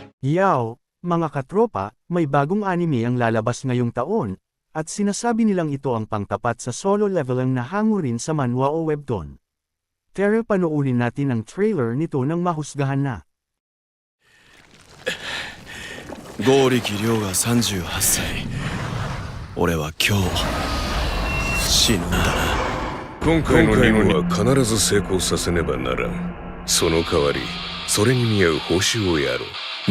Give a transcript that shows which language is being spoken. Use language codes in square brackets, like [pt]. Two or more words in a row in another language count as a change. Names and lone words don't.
[tl] Hiyaw, mga katropa, may bagong anime ang lalabas ngayong taon, at sinasabi nilang ito ang pangtapat sa solo level ang nahango rin sa manhwa o webtoon. Tara panoorin natin ang trailer nito nang mahusgahan na. [ja] 剛力亮が38歳。俺は今日死ぬんだな。今回の任務は必ず成功させねばならん。その代わりそれに見合う報酬をやろう。